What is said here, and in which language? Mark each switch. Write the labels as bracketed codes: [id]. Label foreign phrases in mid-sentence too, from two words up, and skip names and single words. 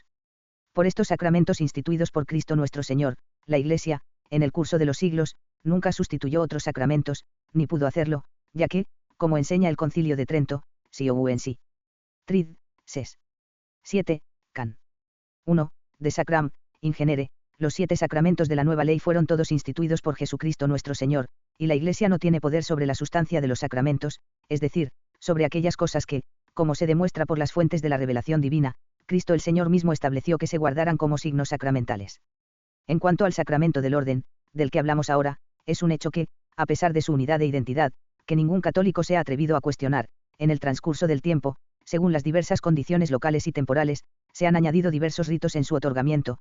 [es] Por estos sacramentos instituidos por Cristo nuestro Señor, la Iglesia, en el curso de los siglos, nunca sustituyó otros sacramentos, ni pudo hacerlo, ya que, como enseña el Concilio de Trento, si. [la] Trid, ses. 7, can. 1, de sacram, in genere, [es] los 7 sacramentos de la nueva ley fueron todos instituidos por Jesucristo nuestro Señor, y la Iglesia no tiene poder sobre la sustancia de los sacramentos, es decir, sobre aquellas cosas que, como se demuestra por las fuentes de la revelación divina, Cristo el Señor mismo estableció que se guardaran como signos sacramentales. En cuanto al sacramento del orden, del que hablamos ahora, es un hecho que, a pesar de su unidad e identidad, que ningún católico se ha atrevido a cuestionar, en el transcurso del tiempo, según las diversas condiciones locales y temporales, se han añadido diversos ritos en su otorgamiento.